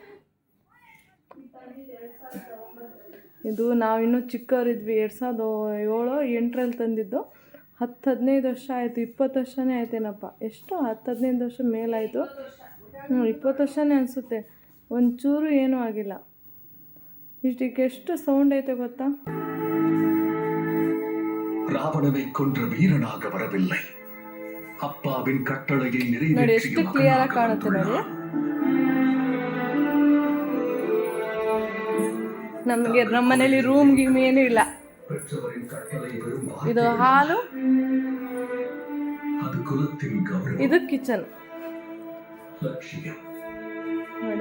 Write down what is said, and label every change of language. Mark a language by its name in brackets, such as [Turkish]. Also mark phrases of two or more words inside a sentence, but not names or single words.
[Kannada] ಇದು ನಾವಿನ್ನೂ ಚಿಕ್ಕವರಿದ್ವಿ, 2007-8ರಲ್ಲಿ ತಂದಿದ್ದು. 10-15 ವರ್ಷ ಆಯಿತು, 20 ವರ್ಷನೇ ಆಯ್ತೇನಪ್ಪ. ಎಷ್ಟು 10-15 ವರ್ಷ ಮೇಲಾಯಿತು. 20 ವರ್ಷನೇ ಅನಿಸುತ್ತೆ. ಒಂಚೂರು ಏನೂ ಆಗಿಲ್ಲ. ಇಷ್ಟಕ್ಕೆ ಎಷ್ಟು ಸೌಂಡ್ ಐತೆ ಗೊತ್ತಾ. [Tamil] ராவணனை கொன்ற வீரனாக வரவில்லை, அப்பாவின் கட்டளையை [Kannada] ನೋಡಿ ಎಷ್ಟು ಕ್ಲಿಯರ್ ಆಗಿ ಕಾಣುತ್ತೆ ನೋಡಿ. ನಮಗೆ ನಮ್ಮ ಮನೇಲಿ ರೂಮ್ ಗೀಮ್ ಏನೂ ಇಲ್ಲ. ಇದು ಹಾಲು, ಇದು ಕಿಚನ್ ನೋಡಿ.